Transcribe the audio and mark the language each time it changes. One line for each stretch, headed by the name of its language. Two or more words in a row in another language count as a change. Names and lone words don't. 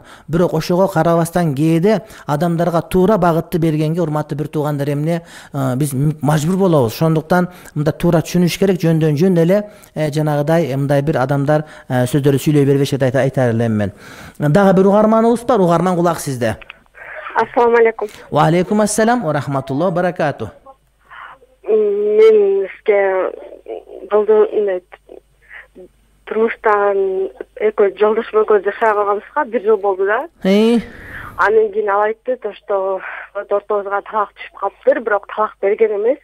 Kyrgyz: Бирок ошого карабастан кээде адамдарга туура багытты бергенге, урматтуу бир туугандар, эмне биз мажбур болобуз. Ошондуктан мында туура түшүнүш керек. Жөндөн жөн эле жанагыдай мындай бир адамдар сөздөрү сүйлөй бербешет айтар элем мен. Дагы бир угарманыбыз бар. Угарман, кулак сизде.
Arabic: السلام عليكم. وعليكم السلام ورحمة الله وبركاته.
Kyrgyz: Мен сизге турмуштан экөө жолдошум экөөбүз жашай калганбызга 1 жыл болду да. Андан кийин ал айтты, что ортобузга талак түшүп калыптыр, бирок талак берген эмес.